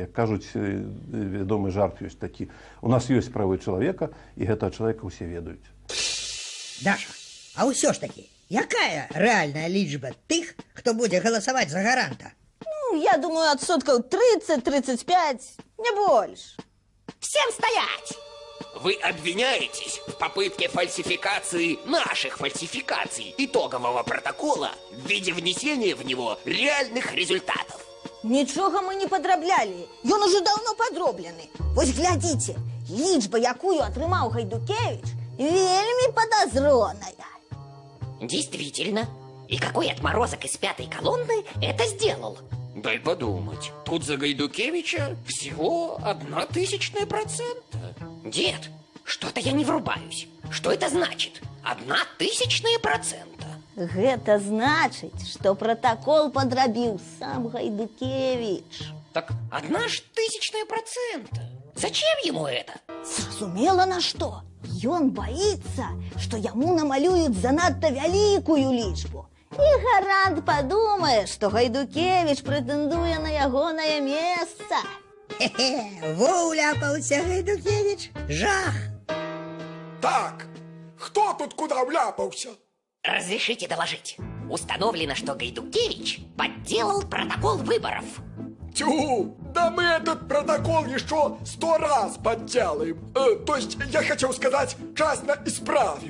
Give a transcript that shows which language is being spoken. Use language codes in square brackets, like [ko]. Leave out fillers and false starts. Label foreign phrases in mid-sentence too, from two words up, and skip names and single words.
[be] Як кажуць, вядомы жарт ёсць такі: у нас ёсць правы чалавека, і гэтага чалавека ўсе ведаюць. Даша, а ўсё ж такі, якая рэальная лічба тых, хто будзе галасаваць за гаранта? Ну, я думаю, адсоткаў 30-35, не больш. [ru] Всем стоять! Вы обвиняетесь в попытке фальсификации наших фальсификаций итогового протокола в виде внесения в него реальных результатов. [be] Нічога мы не падраблялі. Ён уже даўно падроблены. Вось глядзіце, лічба, якую атрымаў Гайдукевич, вельмі подозроная. [ru] Действительно. И какой отморозок из 5-й колонны это сделал? Дай подумать. Тут за Гайдукевича всего 0,01%. Дед, что-то я не врубаюсь. Что это значит? 0,01%? [be] Гэта значыць, што протокол подрабіў сам Гайдукевич. [ru] Так 0,01%? Зачем ему это? [be] Зразумела на што. Ён боится, што яму намалююць занадта вялікую лічбу. І гарант падумае, што Гайдукевич прэтэндуе на ягонае месца. Хе-хе, во уляпаўся Гайдукевич. Жах! [ru] Так, кто тут куда вляпался? Разрешите доложить. Установлено, что Гайдукевич подделал протокол выборов. Тю, да мы этот протокол еще 100 раз подделаем. То есть, я хотел сказать, частно исправим.